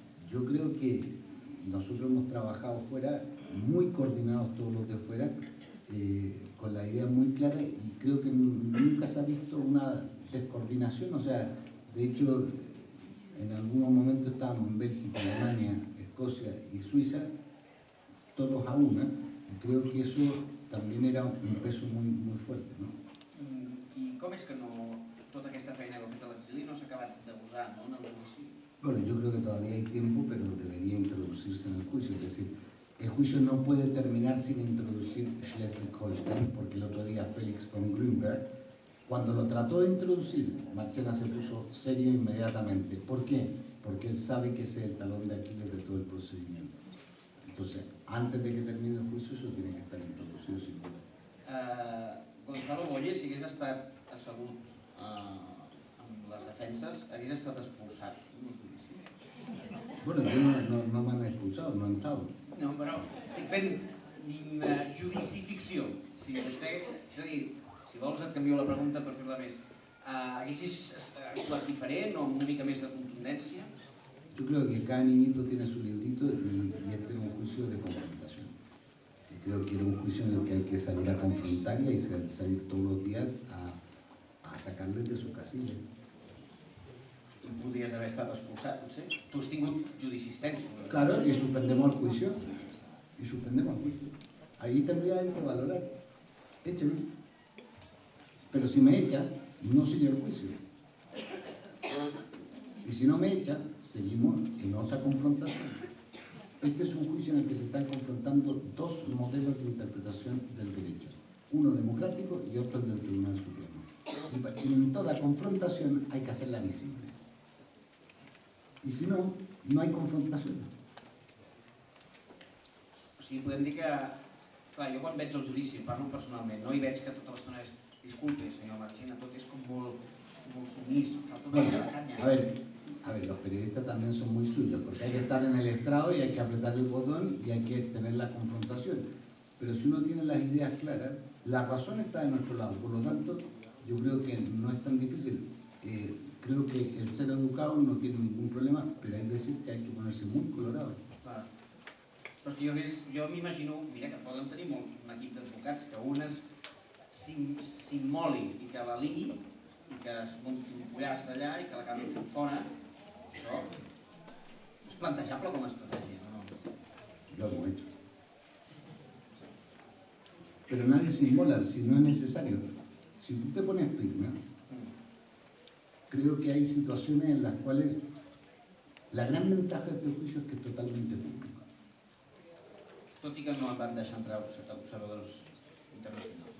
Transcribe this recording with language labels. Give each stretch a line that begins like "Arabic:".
Spanish: Yo creo que nosotros hemos trabajado fuera, muy coordinados todos los de fuera, con la idea muy clara, y creo que nunca se ha visto una descoordinación. O sea, de hecho, en algunos momentos estábamos en Bélgica, Alemania, Escocia y Suiza, todos a una, y creo que eso también era un peso muy fuerte, ¿no?
Catalan: I com és que tota aquesta feina que heu fet a l'exili no s'ha acabat de posar, no, en el judici?
Spanish: Bueno, yo creo que todavía hay tiempo, pero debería introducirse en el juicio. Es decir, el juicio no puede terminar sin introducir Schleswig-Holstein, porque el otro día Felix von Grünberg, cuando lo trató de introducir, Marchena se puso serio inmediatamente. ¿Por qué? Porque él sabe que ese es el talón de Aquiles de todo el procedimiento. Entonces, antes de que termine el juicio, eso tiene que estar introducido sin duda.
Catalan: Gonzalo Boye, si hagués estat assegut amb les defenses, hagués estat expulsat.
Spanish: Bueno, yo no me han expulsado, no he entrado.
Catalan: No, però estic fent judici ficció. Si vostè, és a dir, si vols et canvio la pregunta per fer-la més. Haguessis actuat diferent o amb una mica més de contundència?
Spanish: Yo creo que cada niñito tiene su librito y este es un juicio de confrontación. Y creo que era un juicio en el que hay que salir a confrontar y hay que salir todos los días a sacarles de su casilla.
Catalan: Tu podries haver estat expulsat, potser? Tu has tingut judicis tensos.
Spanish: Claro, y suspendemos el juicio. Y suspendemos el juicio. Ahí tendría que valorar. Écheme. Pero si me echa, no sigue el juicio. Y si no me echa, seguimos en otra confrontación. Este es un juicio en el que se están confrontando dos modelos de interpretación del derecho. Uno democrático y otro el del Tribunal Supremo. Y en toda confrontación hay que hacerla visible.
Catalan: I si no, no hi ha confrontació. O sigui, podem dir que... Clar, jo quan veig el judici, parlo personalment, no hi veig que tota l'estona és disculpe, senyor Marchena, tot és com molt sumís, falta una mica de canya.
Spanish: A ver, los periodistas también son muy suyos, porque hay que estar en el estrado y hay que apretar el botón y hay que tener la confrontación. Pero si uno tiene las ideas claras, la razón está de nuestro lado. Por lo tanto, yo creo que no es tan difícil. Creo que el ser educado no tiene ningún problema, pero hay veces que hay que ponerse muy colorado.
Catalan: Clar. Però és que jo m'imagino, mira, que poden tenir un equip d'advocats, que un s'immoli i que la liï, i que es munti un pollaç d'allà i que l'acabin fent fora. Això és plantejable com a estratègia, no?
Spanish: Lo hemos hecho. Pero nadie se inmola si no es necesario. Si tú te pones firme, creo que hay situaciones en las cuales la gran ventaja de este juicio es que es totalmente público.
Catalan: Tot i que no en van deixar entrar observadors internacionals.